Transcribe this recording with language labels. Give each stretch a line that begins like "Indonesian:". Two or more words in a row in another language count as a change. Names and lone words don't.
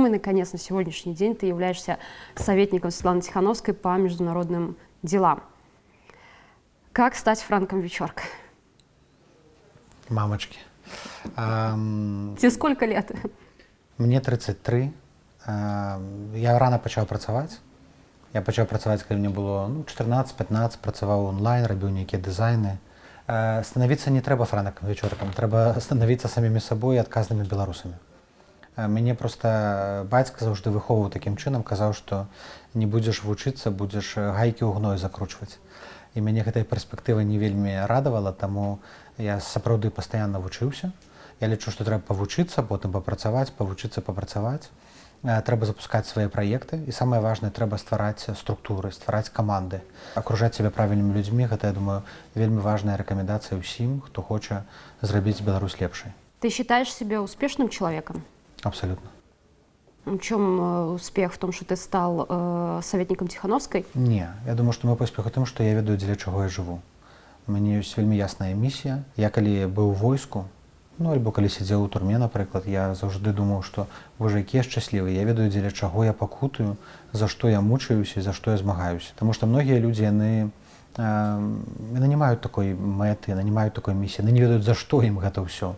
Russian: И, наконец, на сегодняшний день ты являешься советником Светланы Тихановской по международным делам. Как стать Франком Вечоркой? Мамочки. Тебе сколько лет?
Belarusian: Мне 33. Я рано пачаў працаваць. Я пачаў працаваць, калі мне было 14-15, працаваў онлайн, рабіў нейкія дызайны. Становіцца не трэба франкам вечоркам, трэба станавіцца самімі сабой і адказнымі беларусамі. Мяне проста бацька заўжды выхоўваў такім чынам, казаў, што не будзеш вучыцца, будзеш гайкі ў гной закручваць. І мяне гэтая перспектыва не вельмі радавала, таму я сапраўды пастаянна вучыўся. Я лічу, што трэба павучыцца, потым папрацаваць, павучыцца, папрацаваць. Трэба запускаць свае праекты, і самае важнае, трэба ствараць структуры, ствараць каманды, акружаць сябе правільнымі людзьмі. Гэта, я думаю, вельмі важная рэкамендацыя ўсім, хто хоча зрабіць Беларусь лепшай.
Russian: Ты считаешь себя успешным человеком? Абсолютно. В чем успех? В том, что ты стал советником Тихановской?
Belarusian: Не, я думаю, што мой поспех у тым, што я ведаю, дзеля чаго я жыву. У мяне ёсць вельмі ясная місія. Я калі быў у войску, альбо калі сидзеў у турме, напрыклад, я заўжды думаў, што божа, які я шчаслівы, я ведаю, дзеля чаго я пакутаю, за што я мучаюся і за што я змагаюся. Таму што многія людзі, яны не маюць такой мэты, яны не маюць такой місіі, яны не ведаюць, за што ім гэта ўсё.